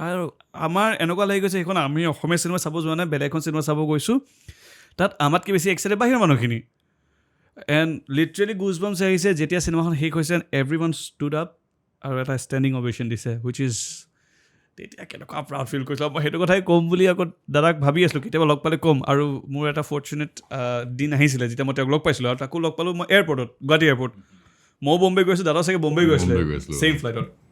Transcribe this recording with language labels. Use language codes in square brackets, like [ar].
[as] আৰু আমাৰ এনেকুৱা লাগি গৈছে সেইখন আমি অসমীয়া চিনেমা চাব যোৱা নাই, বেলেগ এখন চিনেমা চাব গৈছোঁ, তাত আমাতকৈ বেছি এক্সাইটেড বাহিৰৰ মানুহখিনি। এণ্ড লিটাৰেলি গুজবাম্পছ আহিছে যেতিয়া চিনেমাখন শেষ হৈছে, [en] everyone stood up [as] আৰু এটা ষ্টেণ্ডিং অভেশ্যন দিছে, হুইচ ইজ তেতিয়া কেনেকুৱা প্ৰাউড ফিল কৰিছিলোঁ। মই সেইটো কথাই ক'ম বুলি আকৌ দাদাক ভাবি আছিলোঁ, কেতিয়াবা লগ পালে ক'ম। আৰু মোৰ এটা ফৰ্চুনেট দিন আহিছিলে যেতিয়া মই তেওঁক লগ পাইছিলোঁ, আৰু তাকো লগ পালোঁ মই এয়াৰপৰ্টত, গুৱাহাটী এয়াৰপৰ্ট। ময়ো বম্বে গৈছোঁ, দাদাও চাগে বম্বে গৈছিলে ছেইম ফ্লাইটত।